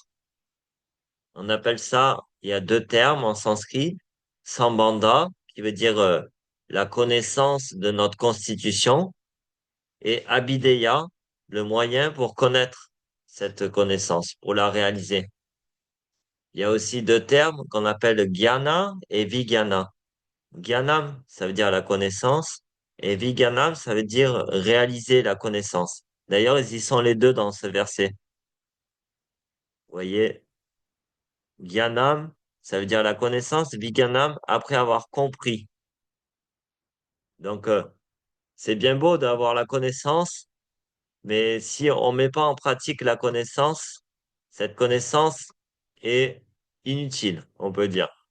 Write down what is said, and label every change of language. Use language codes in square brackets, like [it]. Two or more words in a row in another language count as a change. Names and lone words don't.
[fr] On appelle ça, il y a deux termes en sanskrit, sambandha, qui veut dire la connaissance de notre constitution, et abhideya, le moyen pour connaître cette connaissance, pour la réaliser. Il y a aussi deux termes qu'on appelle jnana et vijnana. Jnanam, ça veut dire la connaissance, et vijnanam, ça veut dire réaliser la connaissance. D'ailleurs, ils y sont les deux dans ce verset. Vous voyez, jnanam, ça veut dire la connaissance, vijnanam, après avoir compris. Donc, c'est bien beau d'avoir la connaissance, mais si on met pas en pratique la connaissance, cette connaissance est inutile, on peut dire.